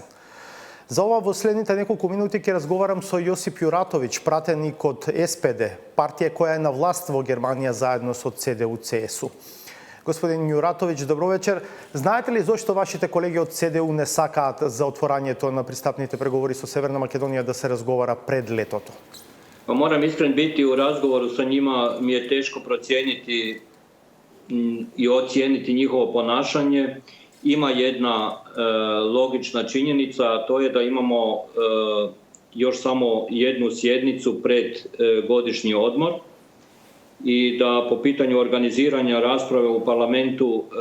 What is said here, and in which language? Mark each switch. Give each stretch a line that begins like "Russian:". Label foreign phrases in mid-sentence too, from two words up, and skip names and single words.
Macedonian: За ова во следните неколку минути ќе разговарам со Јосип Јуратовиќ, пратеник од СПД, партија која е на власт во Германија заедно со CDU-CSU. Господин Јуратовиќ, добро вечер. Знаете ли зошто вашите колеги од ЦДУ не сакаат за отворањето на пристапните преговори со Северна Македонија да се разговара пред летото?
Croatian: Pa moram iskren biti, u razgovoru sa njima mi je teško procijeniti i ocijeniti njihovo ponašanje. Ima jedna logična činjenica, a to je da imamo još samo jednu sjednicu pred godišnji odmor i da po pitanju organiziranja rasprave u parlamentu